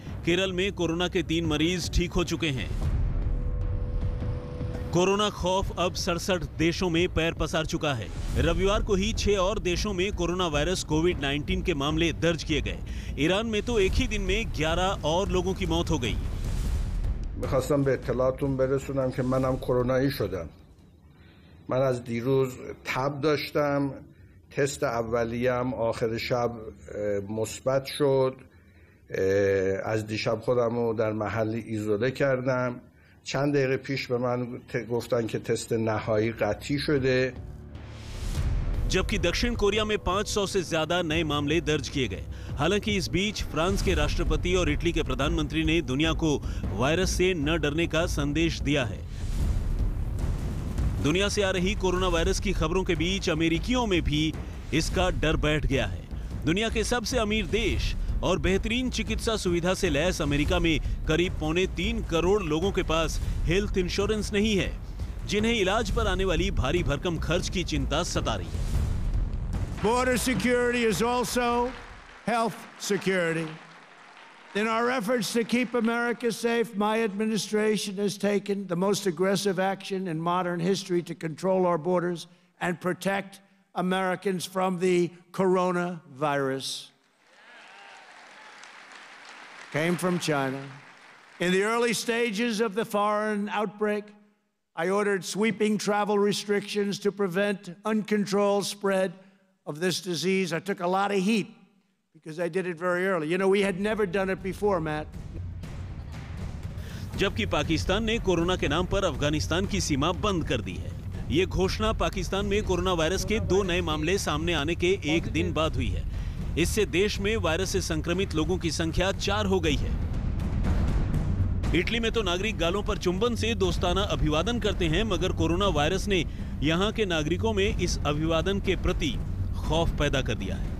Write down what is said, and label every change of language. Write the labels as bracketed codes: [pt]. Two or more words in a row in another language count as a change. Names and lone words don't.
[hi] केरल में कोरोना के 3 मरीज ठीक हो चुके हैं। कोरोना खौफ अब 67 देशों में पैर पसार चुका है। रविवार को ही 6 और देशों में कोरोना वायरस कोविड-19 के मामले दर्ज किए गए। ईरान में तो एक ही दिन में 11 और लोगों की मौत हो गई। [fa] می‌خواستم به اطلاعتون برسونم که منم کرونایی شدم. من از دیروز تب داشتم. تست اولیه‌ام آخر شب مثبت شد. از دیشب خودم رو در محلی ایزوله کردم. چند دقیقه پیش به من گفتن که تست نهایی قطعی شده. [hi] जबकि दक्षिण कोरिया में 500 से ज्यादा नए मामले दर्ज किए गए। हालांकि इस बीच फ्रांस के राष्ट्रपति और इटली के प्रधानमंत्री ने दुनिया को वायरस से न डरने का संदेश दिया है। दुनिया से आ रही कोरोना वायरस की खबरों के बीच अमेरिकियों में भी इसका डर बैठ गया है। दुनिया के सबसे अमीर देश और बेहतरीन चिकित्सा सुविधा से लैस अमेरिका में करीब 3.25 करोड़ लोगों के पास हेल्थ इंश्योरेंस नहीं है, जिन्हें इलाज पर आने वाली भारी भरकम खर्च की चिंता सता रही है। [en] Border security is also health security. In our efforts to keep America safe, my administration has taken the most aggressive action in modern history to control our borders and protect Americans from the coronavirus. Came from China. In the early stages of the foreign outbreak, I ordered sweeping travel restrictions to prevent uncontrolled spread of this disease. I took a lot of heat because I did it very early. You know, we had never done it before, Matt. [hi] जबकि पाकिस्तान ने कोरोना के नाम पर अफगानिस्तान की सीमा बंद कर दी है। ये घोषणा पाकिस्तान में कोरोना वायरस के 2 नए मामले सामने आने के एक दिन बाद हुई है। इससे देश में वायरस से संक्रमित लोगों की संख्या 4 हो गई है। इटली में तो नागरिक गालों पर चुंबन से दोस्ताना अभिवादन करते हैं, मगर कोरोना वायरस ने यहाँ के नागरिकों में इस अभिवादन के प्रति खौफ पैदा कर दिया है।